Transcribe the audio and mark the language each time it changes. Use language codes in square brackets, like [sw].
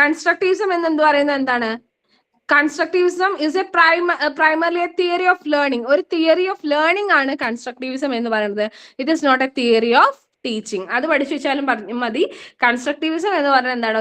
[ml] Constructivism എന്ന് പറയുന്നത് എന്താണ്? [en] Constructivism is primarily a theory of learning. [ml] ഒരു തിയറി ഓഫ് ലേണിംഗ് ആണ് കൺസ്ട്രക്റ്റിവിസം എന്ന് പറയുന്നത്. [en] It is not a theory of teaching. [ml] അത് പഠിച്ചു വെച്ചാലും മതി. കൺസ്ട്രക്റ്റിവിസം എന്ന് പറയുന്നത് എന്താണ്?